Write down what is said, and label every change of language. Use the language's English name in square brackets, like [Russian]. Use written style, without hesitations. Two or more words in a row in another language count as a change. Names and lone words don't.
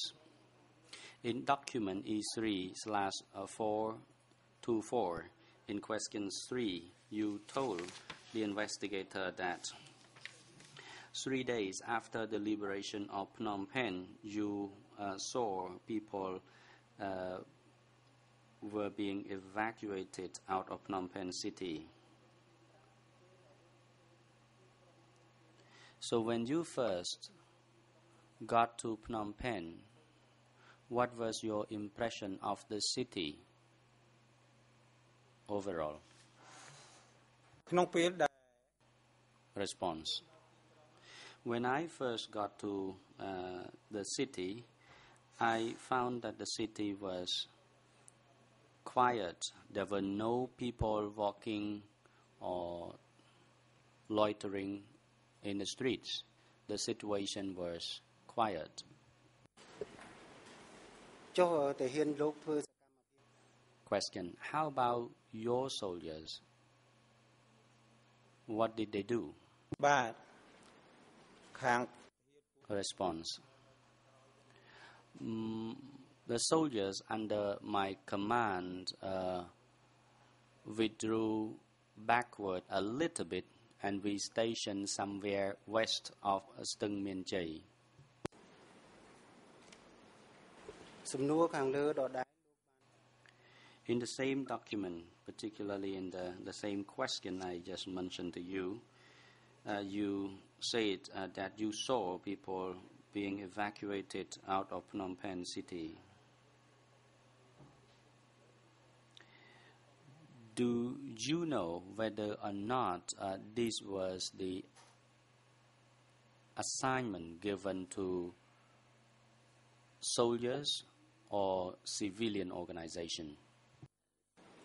[English] In document E3/424, in question 3, you told the investigator that 3 days after the liberation of Phnom Penh, you saw people were being evacuated out of Phnom Penh city. So when you first got to Phnom Penh, what was your impression of the city overall? [Khmer] ក្នុងពេលដែល [English] Response: When I first got to the city, I found that the city was quiet. There were no people walking or loitering in the streets. The situation was quiet. [Khmer] ចុះតែហ៊ានលោកធ្វើ [English] Question: How about your soldiers? What did they do? [Khmer] បាទខាង [English] Response: The soldiers under my command withdrew backward a little bit, and we stationed somewhere west of Stung Mien Chai. [Khmer] សំណួរខាងលើដដែល [English] In the same document, particularly in the same question I just mentioned to you, you said that you saw people being evacuated out of Phnom Penh city. Do you know whether or not this was the assignment given to soldiers or civilian organization?